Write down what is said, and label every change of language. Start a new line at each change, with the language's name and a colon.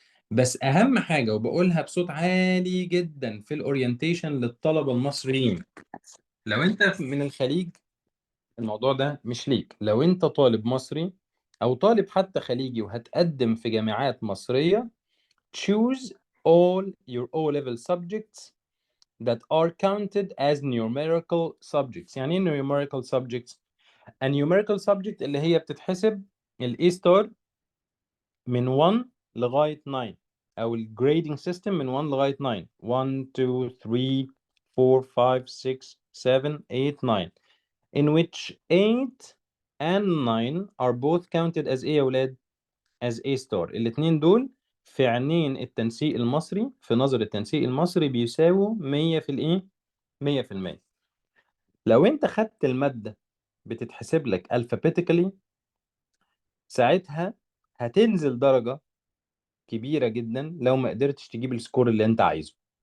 Arabic: بس اهم حاجه وبقولها بصوت عالي جدا في الاورينتيشن للطلبه المصريين لو انت من الخليج الموضوع ده مش ليك. لو انت طالب مصري او طالب حتى خليجي وهتقدم في جامعات مصريه
English: choose all your O-level subjects that are counted as numerical subjects.
Arabic: يعني ايه numerical subjects؟
English: a numerical subject
Arabic: اللي هي بتتحسب ال A star من 1 لغاية 9 أو ال grading system من 1 لغاية 9 1 2 3 4 5 6 7 8 9
English: in which 8 and 9 are both counted as
Arabic: ايه يا ولاد؟
English: as A star.
Arabic: الاتنين دول في عينين التنسيق المصري في نظر التنسيق المصري بيساووا 100 في الايه؟ 100%. لو انت خدت المادة بتتحسب لك alphabetically ساعتها هتنزل درجة كبيرة جدا لو ما قدرتش تجيب السكور اللي انت عايزه.